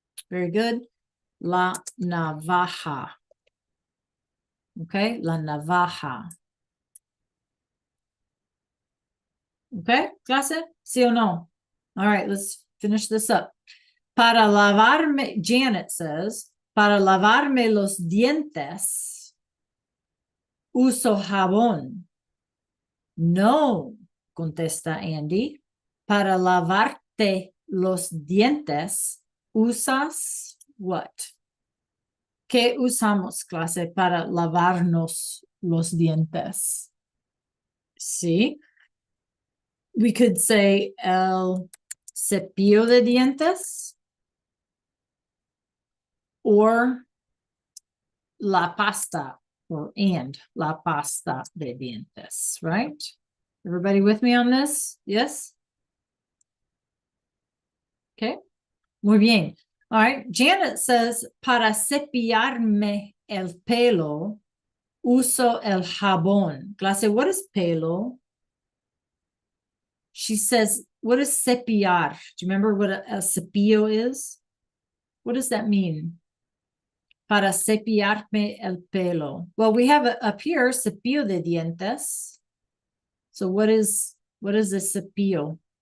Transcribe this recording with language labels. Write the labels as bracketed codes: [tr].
[en] Very good. [es] La navaja. Okay, la navaja. Okay, clase? Sí o no? [en] All right, let's finish this up. [es] Para lavarme, [en] Janet says, [es] para lavarme los dientes, uso jabón. No, contesta Andy. Para lavarte los dientes, usas what? ¿Qué usamos, clase, para lavarnos los dientes? [en] Sí. We could say el cepillo de dientes or la pasta and la pasta de dientes, right? Everybody with me on this? Yes? Okay. [es] Muy bien. [en] All right. Janet says, [es] para cepillarme el pelo, uso el jabón. [en] Clase, what is pelo? She says, what is cepillar? Do you remember what a cepillo is? What does that mean? [es] Para cepillarme el pelo. [en] Well, we have up here, cepillo de dientes. So what is a cepillo?